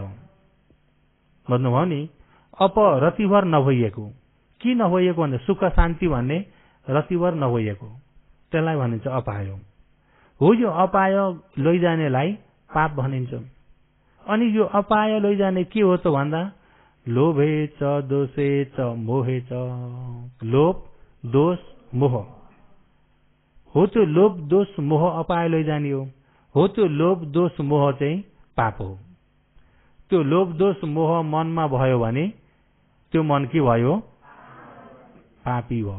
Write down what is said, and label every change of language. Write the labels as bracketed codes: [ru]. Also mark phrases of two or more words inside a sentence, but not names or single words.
[ne] बुझ्नुभयो नि। अप रतिभर नभइएको, के नभइएको भन्दा सुख शान्ति भन्ने रतिभर नभइएको, त्यसलाई भनिन्छ अपाय। हो यो अपाय लैजानेलाई पाप भनिन्छ। अनि यो अपाय लैजाने के हो त भन्दा [pi] लोभे च दोषे च मोहे च, [ne] लोभ दोष मोह हो। त्यो लोभ दोष मोह अपाय लैजाने हो। त्यो लोभ दोष मोह चाहिँ पाप हो। त्यो लोभ दोष मोह मनमा भयो भने त्यो मन के भयो? पापी भयो।